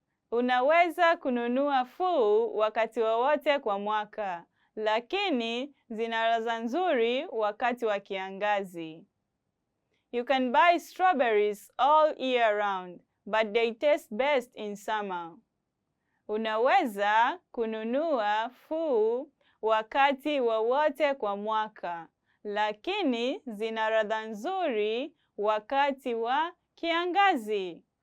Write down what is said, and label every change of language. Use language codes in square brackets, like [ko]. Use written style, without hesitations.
[sw] Unaweza kununua full wakati wowote kwa mwaka, lakini zina ladha nzuri wakati wa kiangazi. [en] You can buy strawberries all year round, but they taste best in summer. [sw] Unaweza kununua full wakati wowote kwa mwaka, lakini zina ladha nzuri wakati wa kiangazi.